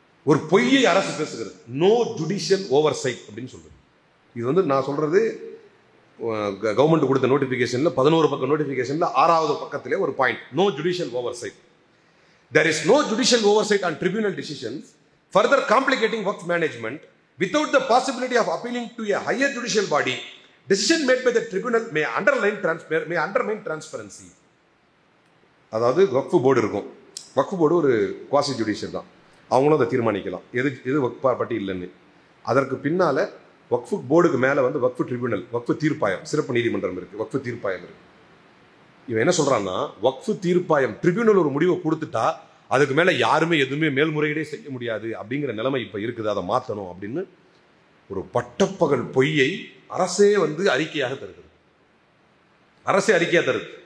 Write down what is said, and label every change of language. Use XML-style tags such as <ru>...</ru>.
<ta>ஒரு பொய்யை அரசு பேசுகிறது, நோ ஜுடிஷியல் ஓவர்சைட் அப்படின்னு சொல்றது. இது வந்து நான் சொல்றது கவர்மெண்ட் கொடுத்த நோட்டிபிகேஷன்ல 11 பக்க நோட்டிபிகேஷன்ல 6வது பக்கத்திலே ஒரு point, no judicial oversight.</ta> <en>There is no judicial oversight on tribunal decisions, further complicating waqf management. Without the possibility of appealing to a higher judicial body, decision made by the tribunal may undermine transparency.</en> <ta>அதாவது வக்ஃப் board இருக்கும், வக்ஃப் board ஒரு quasi judicial தான், அவங்களும் அதை தீர்மானிக்கலாம் எது வக்ஃப் பட்டி இல்லைன்னு. அதற்கு பின்னால வக்ஃப் போர்டுக்கு மேல வந்து வக்ஃப் ட்ரிபியூனல், வக்ஃப் தீர்ப்பாயம், சிறப்பு நீதிமன்றம் இருக்கு, வக்ஃப் தீர்ப்பாயம் இருக்கு. இவன் என்ன சொல்றான்னா, வக்ஃப் தீர்ப்பாயம் ட்ரிபியூனல் ஒரு முடிவை கொடுத்துட்டா அதுக்கு மேல யாருமே எதுவுமே மேல்முறையீடே செய்ய முடியாது அப்படிங்கிற நிலைமை இப்ப இருக்குது, அதை மாற்றணும் அப்படின்னு ஒரு பட்டப்பகல் பொய்யை அரசே வந்து அறிக்கையாக தருகிறது. அரசே அறிக்கையா தருது.</ta>